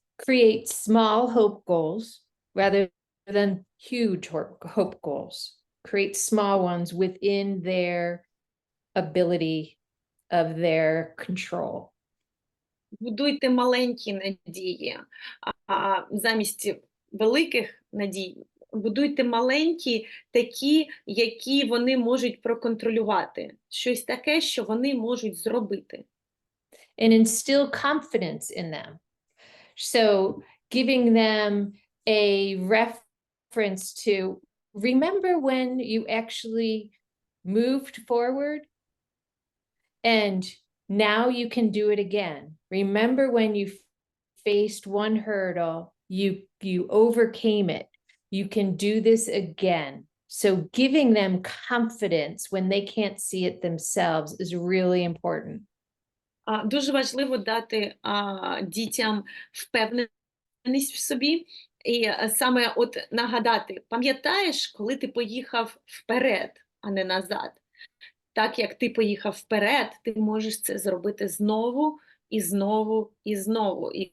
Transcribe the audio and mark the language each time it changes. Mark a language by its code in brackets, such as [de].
[en] Create small hope goals rather than huge hope goals. Create small ones within their ability of their control. [uk] Будуйте маленькі надії, а замість великих надій будуйте маленькі, такі, які вони можуть проконтролювати. Щось таке, що вони можуть зробити. [en] And instill confidence in them. So giving them a reference to remember when you actually moved forward and now you can do it again. Remember when you faced one hurdle, you overcame it. You can do this again. So giving them confidence when they can't see it themselves is really important. [uk] Дуже важливо дати дітям впевненість в собі і саме от нагадати, пам'ятаєш, коли ти поїхав вперед, а не назад? Так як ти поїхав вперед, ти можеш це зробити знову і знову і знову.